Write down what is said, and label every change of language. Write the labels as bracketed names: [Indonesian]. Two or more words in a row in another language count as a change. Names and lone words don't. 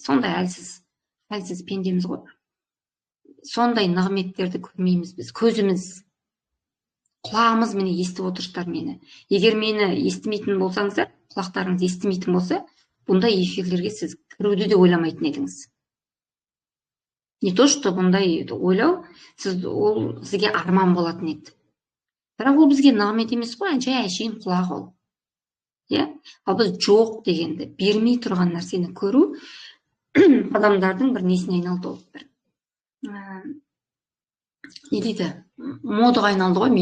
[Kazakh] Сондай әлсіз пендеміз ғой. Сондай нығметтерді көрмейміз біз. Көзіміз, құлағымыз міне естіп отырсыздар мені. Егер мені естімейтін болсаңыздар, құлақтарыңыз естімейтін болса, бұндай эфирлерге сіз кіруді де ойламайтын едіңіз. [Russian] Не то, что [Kazakh] бұндай ойлау, ол сізге арман болатын еді. Бірақ ол бізге нығмет емес қой, жай әшейін құлақ ол. Ал біз жоқ дегенді, бермей тұрған нәрсені көру адамдардың бір несіне айналды. Ол бір не дейді, модаға айналды ғой.